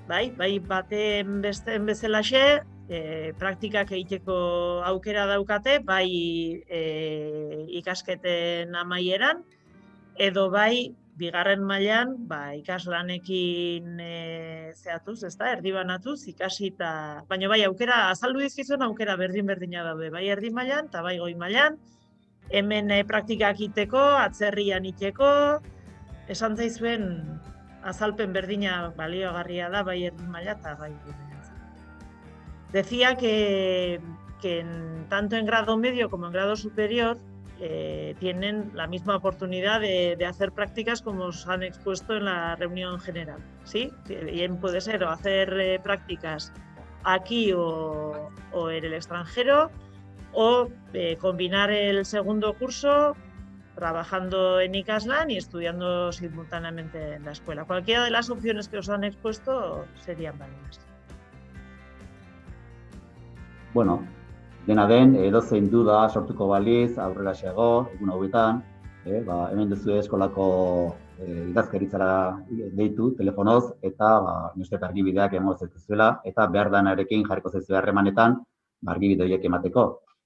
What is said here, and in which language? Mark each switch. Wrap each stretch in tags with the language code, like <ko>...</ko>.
<eu>Bai, baten besteen bezalaxe, praktikak egiteko aukera daukate, bai ikasketen amaieran, edo bai, bigarren mailan, ikaslanekin zehatuz, erdibanatuz, ikasi eta... Baina bai, aukera, azaldu dizkizuen aukera berdin-berdina daude, bai erdi mailan eta bai goi mailan, hemen praktikak iteko, atzerrian iteko, esan zaizuen azalpen berdina baliogarria da, bai erdi maila eta bai goi mailan.</eu> <es>Decía que tanto en grado medio como en grado superior tienen la misma oportunidad de hacer prácticas como os han expuesto en la reunión general, ¿sí? Bien puede ser o hacer prácticas aquí o en el extranjero o combinar el segundo curso trabajando en Ikaslan y estudiando simultáneamente en la escuela. Cualquiera de las opciones que os han expuesto serían válidas.</es> <eu>Bueno, dena den, edozein duda sortuko baliz, aurreraxeago, egun hauetan, hemen duzu eskolako idazkaritzara deitu, telefonoz, eta nire argibideak emango zaituzuela, eta behar danarekin jarriko zaizu harremanetan, argibide horiek emateko.</eu>